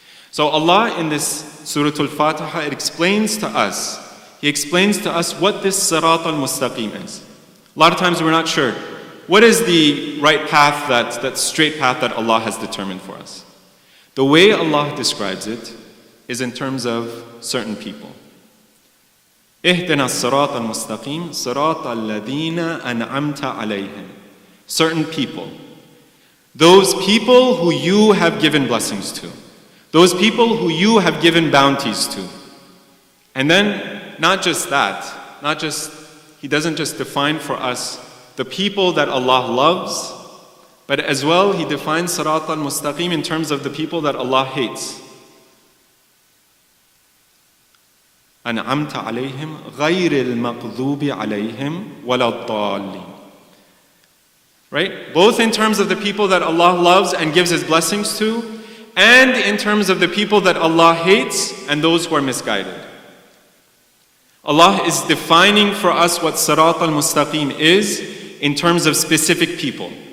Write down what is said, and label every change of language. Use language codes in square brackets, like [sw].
[en] So Allah in this Surah Al-Fatiha, it explains to us, He explains to us what this Sirat al-Mustaqim is. A lot of times we're not sure. What is the right path, that straight path that Allah has determined for us? The way Allah describes it is in terms of certain people. [ar] اهدنا الصراط المستقيم صراط الذين أنعمت عليهم. [en] Certain people. Those people who you have given blessings to. Those people who you have given bounties to. And then, not just that, He doesn't just define for us the people that Allah loves, but as well He defines Sirat al-Mustaqim in terms of the people that Allah hates. [ar] أنعمت عليهم غير المغضوب عليهم ولا الضالين. [en] Right? Both in terms of the people that Allah loves and gives His blessings to, and in terms of the people that Allah hates and those who are misguided. Allah is defining for us what Sirat al-Mustaqim is in terms of specific people.